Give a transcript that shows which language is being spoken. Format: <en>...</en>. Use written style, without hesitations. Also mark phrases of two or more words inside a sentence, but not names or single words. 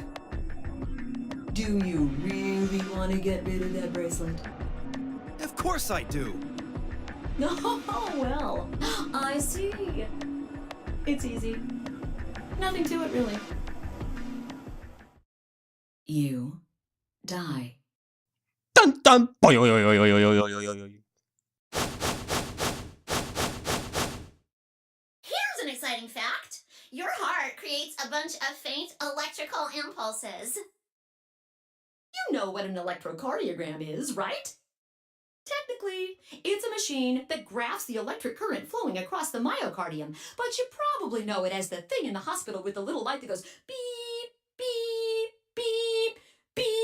<en>Do you really want to get rid of that bracelet? Of course I do! Oh, well, I see. It's easy. Nothing to it, really. You die. Dun dun! Boy, oy, oy, oy, oy, oy, oy, oy, oy. Here's an exciting fact. Your heart creates a bunch of faint electrical impulses. You know what an electrocardiogram is, right? Technically, it's a machine that graphs the electric current flowing across the myocardium, but you probably know it as the thing in the hospital with the little light that goes beep, beep, beep, beep.</en>